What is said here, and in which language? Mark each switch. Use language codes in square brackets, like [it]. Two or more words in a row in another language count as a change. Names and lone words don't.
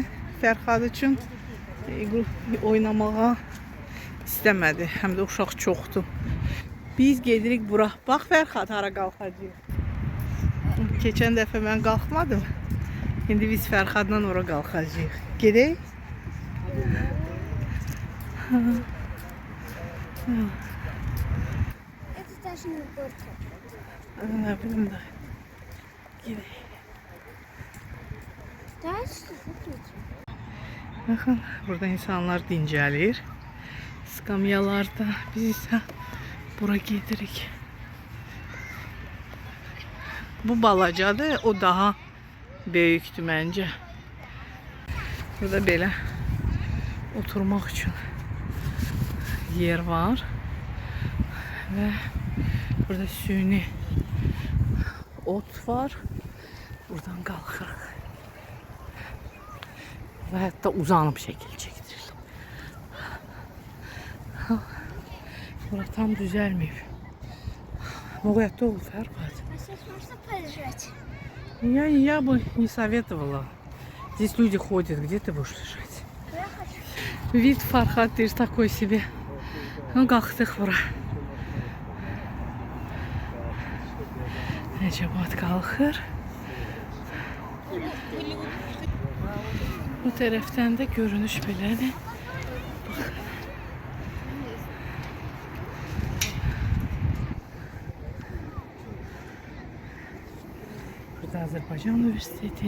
[az] Fərxad üçün oynamağa istəmədi. Həm də uşaq çoxdur. Biz gedirik bura. Bax Fərxad hara qalxacaq. Keçən dəfə mən qalxmadım. İndi biz Fərxadla ora qalxacağıq. Gedək. [ru] Это даже не горка. [az] Ne bileyim de. Gedək. [ru] Дальше выключи. [az] Bakın burada insanlar dincəlir. Skamyalarda biz isə bura gedirik. Bu balacadır, o daha böyükdür məncə. Burada belə oturmaq üçün yer var. Və burada süni ot var. Buradan qalxırıq. Və hətta uzanıb şəkil çəkdirir. Bura tam düzəlməyib. Могут ol Fərqat. [ru] А сейчас можно полежать? Я бы не советовала. Здесь люди ходят, где ты будешь лежать? Я хочу. Вид Фархат, ты же такой себе. Ну, [az] qalxdıq bura. Necabat qalxır. Bu tərəfdən də görünüş belədir. Burada Azərbaycan Universiteti.